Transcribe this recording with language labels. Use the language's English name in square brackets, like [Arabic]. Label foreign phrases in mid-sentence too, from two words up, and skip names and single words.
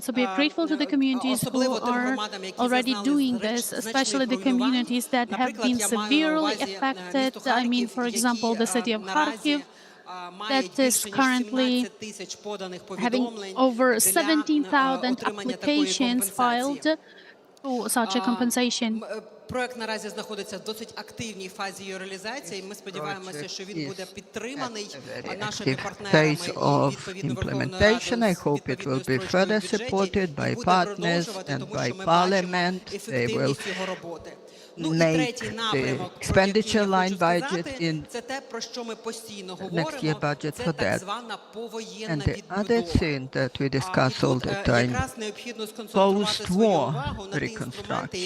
[English] So we are grateful to the communities who are already doing this, especially the communities that have been severely affected. I mean, for example, the city of Kharkiv, that is currently having over 17,000 applications filed for such a compensation. [Ukrainian] Проект наразі знаходиться в досить активній фазі її реалізації. Ми сподіваємося, що він буде підтриманий нашими партнерами і [English] implementation. I hope it will be further supported by partners and by Parliament. They will make the expenditure line budget in next year budget for that. And the other thing that we discuss all the time, post-war reconstruction.